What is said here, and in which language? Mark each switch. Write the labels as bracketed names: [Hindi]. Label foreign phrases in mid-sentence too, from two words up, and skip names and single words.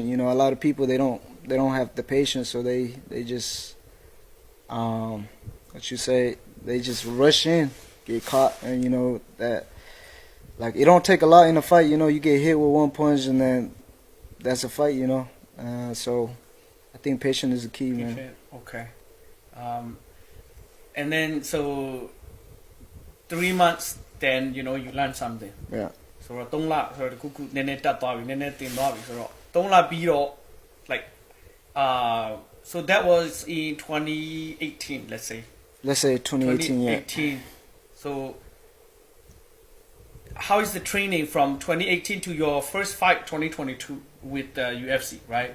[English] A lot of people they don't have the patience, so they just they just rush in, get caught, and that like it don't take a lot in a fight. You get hit with one punch, and then that's a fight. So I I think patience is the key, man. Okay. And then so 3 months then you know you learn something. Yeah. [Burmese] So 3လဆိုတော့တခုခုနည်းနည်းတက်သွားပြီနည်းနည်းတင်သွားပြီဆိုတော့3လပြီးတော့ [English] like so that was in 2018 let's say. Let's say 2018, yeah. So how is the training from 2018 to your first fight 2022 with UFC, right?